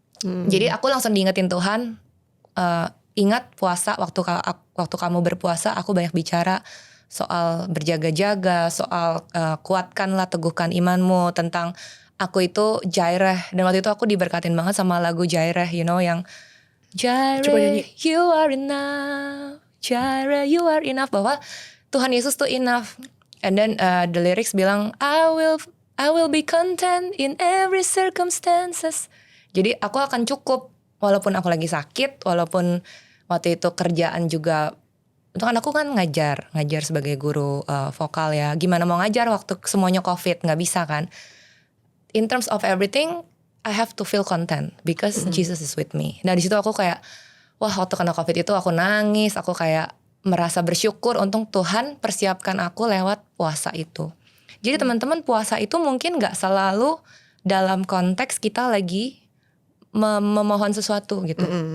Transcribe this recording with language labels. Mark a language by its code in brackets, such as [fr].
[id] Jadi aku langsung diingetin Tuhan, ingat puasa, waktu kamu berpuasa aku banyak bicara, soal berjaga-jaga, soal kuatkanlah, teguhkan imanmu, tentang aku itu Jaireh. Dan waktu itu aku diberkatin banget sama lagu Jaireh, [en] you know, [id] yang Coba nyanyi. [en] Jaireh, you are enough, Jaireh, you are enough, [id] bahwa Tuhan Yesus tuh [en] enough. And then the lyrics [id] bilang [en] I will be content in every circumstances. [id] Jadi aku akan cukup walaupun aku lagi sakit, walaupun waktu itu kerjaan juga. Itu kan aku kan ngajar sebagai guru vokal ya. Gimana mau ngajar waktu semuanya COVID, nggak bisa kan. [en] In terms of everything, I have to feel content because Jesus is with me. [id] Nah di situ aku kayak, wah waktu kena COVID itu aku nangis, aku kayak merasa bersyukur untuk Tuhan persiapkan aku lewat puasa itu. Jadi teman-teman, puasa itu mungkin nggak selalu dalam konteks kita lagi memohon sesuatu gitu.